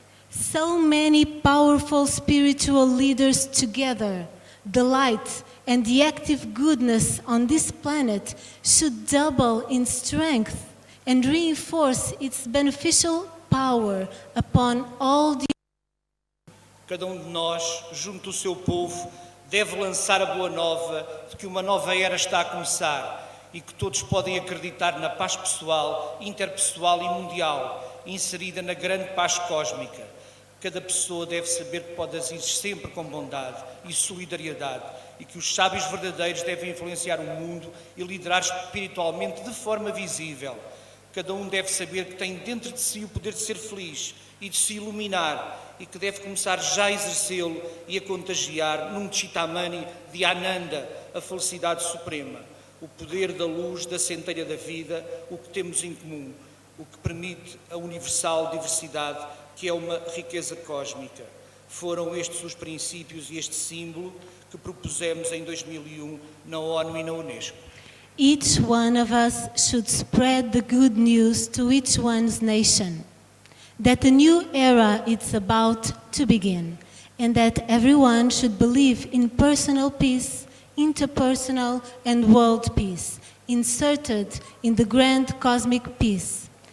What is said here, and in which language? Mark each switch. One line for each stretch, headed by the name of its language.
English: So many powerful spiritual leaders together, the light and the active goodness on this planet should double in strength and reinforce its beneficial power upon all the.
Portuguese: Cada de nós, junto ao seu povo, deve lançar a boa nova de que uma nova era está a começar e que todos podem acreditar na paz pessoal, interpessoal e mundial, inserida na grande paz cósmica. Cada pessoa deve saber que pode agir sempre com bondade e solidariedade e que os sábios verdadeiros devem influenciar o mundo e liderar espiritualmente de forma visível. Cada um deve saber que tem dentro de si o poder de ser feliz e de se iluminar e que deve começar já a exercê-lo e a contagiar num Chitamani de Ananda, a felicidade suprema. O poder da luz, da centelha da vida, o que temos em comum, o que permite a universal diversidade, que é uma riqueza cósmica. Foram estes os princípios e este símbolo que propusemos em 2001 na ONU e na Unesco.
English: Each one of us should spread the good news to each one's nation, that a new era is about to begin, and that everyone should believe in personal peace, interpersonal and world peace, inserted in the grand cosmic peace.